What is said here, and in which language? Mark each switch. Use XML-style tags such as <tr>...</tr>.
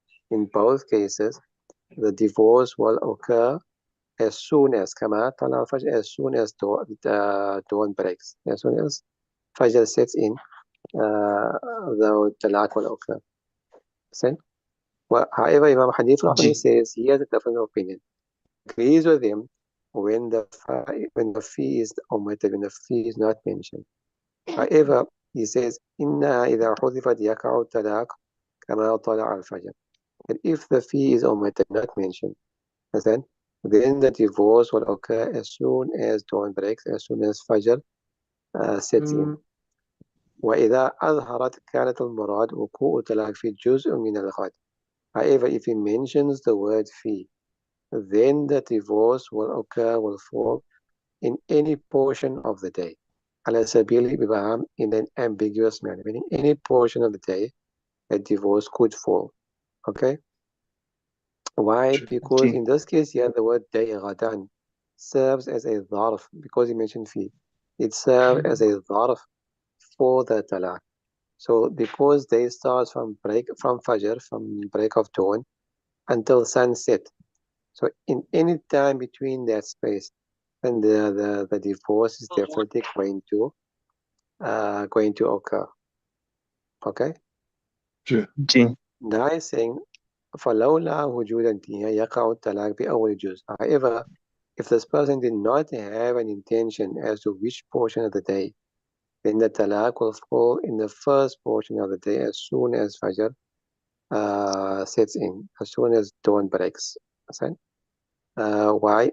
<en>In both cases, the divorce will occur as soon as as soon as dawn breaks, as soon as Fajr sets in, the talaq will occur. See? Well, however, Imam Hanif ji says he has a different opinion. Agrees with him when the fee is omitted, when the fee is not mentioned. However, he says,</en> <ar>إنها إذا حذفت يقع الطلاق كما طلع الفجر.</ar> <en>And if the fee is omitted, not mentioned, understand? Then the divorce will occur as soon as dawn breaks, as soon as Fajr sets in.</en> <ar>وإذا أظهرت كانت المراد وقوع الطلاق في جزء من الغد.</ar> <en>However, if he mentions the word fee, then the divorce will fall in any portion of the day.</en> <ar>على سبيل الإبهام,</ar> <en>in an ambiguous manner, meaning any portion of the day a divorce could fall. Okay? Why? Because जी in this case here, the word day ghadan serves as a dharf, because he mentioned fee. It serves as a dharf for the talaq. So because day starts from Fajr, from break of dawn until sunset. So in any time between that space, then the divorce is definitely going to occur. Okay? जी Now he's saying</en> <ar>فلولا وجود النية يقع الطلاق بأول جزء.</ar> <en>However, if this person did not have an intention as to which portion of the day, then the talaq will fall in the first portion of the day as soon as Fajr sets in, as soon as dawn breaks. Why?</en>